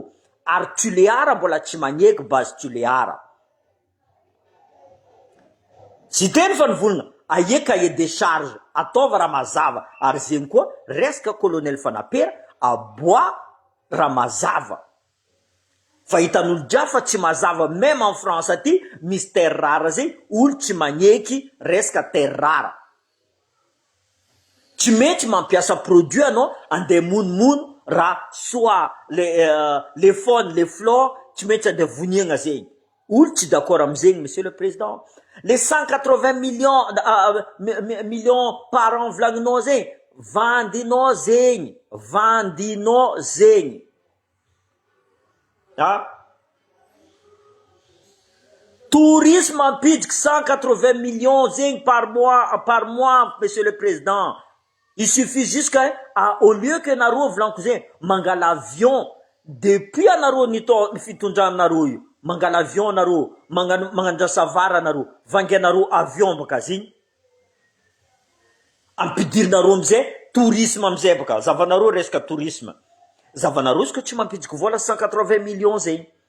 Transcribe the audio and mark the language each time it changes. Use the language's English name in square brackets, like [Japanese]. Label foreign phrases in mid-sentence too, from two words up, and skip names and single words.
[Malagasy] Ary Tuleara mbola tsy magneky base Tuleara. Tsy teny fa nivolagna aie [French] cahier de charge [Malagasy] ataova raha mazava. Ary zegny koa resaka colonel Fanapera aboa raha mazava. fa hitan'olo jiafa tsy mazava [French] même en France [Malagasy] aty misy [French] terre rare [Malagasy] zay olo tsy magneky resaka [French] terre rare [Malagasy] tsy mety mampiasa produit anao andeha monomono raha [French] soit les faunes les flores [Malagasy] tsy mety andeha voniagna zegny olo tsy d'accord amizegny [French] monsieur le président les 180 millions par an [Malagasy] volagninao zegny vandinao zegny tourisme ampidiky [French] 180 millions zegny par mois monsieur le président il suffit juste que au lieu que [Malagasy] nareo volaniko zegny mangala avion depuis anareo ny fitondranareo io mangala avion nareo magnandrasa vara nareo vanganareo avion baka zigny ampidirinareo amizay tourisme amizay baka zavanareo resaka tourisme zavanareo izy ko tsy mampidiky vola 180 millions zegny